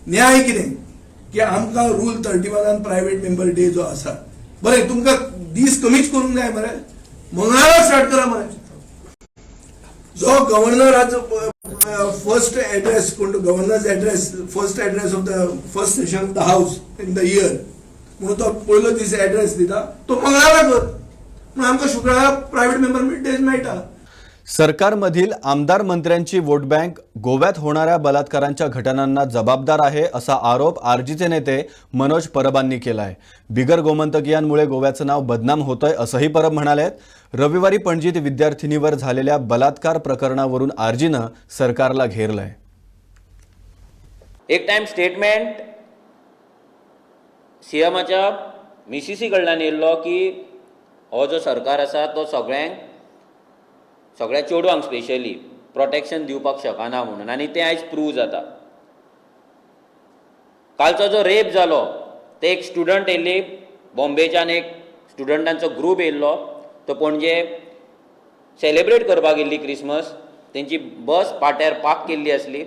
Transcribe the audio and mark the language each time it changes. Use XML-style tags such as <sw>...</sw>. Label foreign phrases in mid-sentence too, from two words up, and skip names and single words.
<kok>न्याय कितें की आमकां रूल 31</kok> <en>private member day</en> <kok>जो आसा बरें तुमकां दीस कमीच करूंक जाय मरे मंगळारा स्टार्ट करा मरे जो गव्हर्नराचो</kok> <en>first address</en> <kok>कोण</kok> <en>Governor's address first address of the first session of the house in the year</en> <kok>म्हणून तो पयलो दीस एड्रेस दिता तो मंगळारा कर म्हणून आमकां शुक्रारा</kok> <en>private member days</en> <kok>मेळटा.</kok> <mr>सरकारमधील आमदार मंत्र्यांची वोट बँक गोव्यात होणाऱ्या बलात्कारांच्या घटनांना जबाबदार आहे असा आरोप आरजीचे नेते मनोज परबांनी केला आहे. बिगर गोमंतकीयांमुळे गोव्याचं नाव बदनाम होतंय असंही परब म्हणालेत. रविवारी पणजीत विद्यार्थिनीवर झालेल्या बलात्कार प्रकरणावरून आरजीनं सरकारला घेरलंय.</mr> <kok>एक</kok> <en>time statement</en> <kok>सीएमाच्या मिसीसी कडल्यान येयल्लो की हो जो सरकार आसा तो सगळ्या चेडवांक</kok> <en>specially protection</en> <kok>दिवपाक शकना म्हणून आनी तें आयज प्रूव जाता. कालचो जो रेप जालो ते एक स्टुडंट येयल्ली बॉम्बेच्यान एक स्टुडंटांचो ग्रूप येयल्लो तो पणजे सेलेब्रेट करपाक येयल्ली क्रिसमस तेंची बस पाट्यार पार्क केल्ली आसली.</kok>